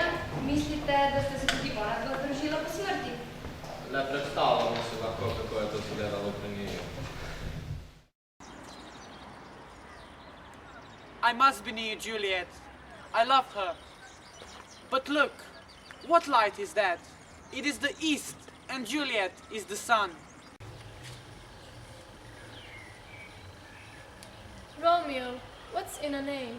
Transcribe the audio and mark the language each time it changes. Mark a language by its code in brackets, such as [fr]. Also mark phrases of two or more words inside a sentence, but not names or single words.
[sl] Mislite, da ste se tudi ona dva združila po smrti? Le predstavljamo se lahko, kako je to izgledalo pri njiju. [en] I must be near Juliet. I love her. But look, what light is that? It is the east, and Juliet is the sun. Romeo, what's in a name?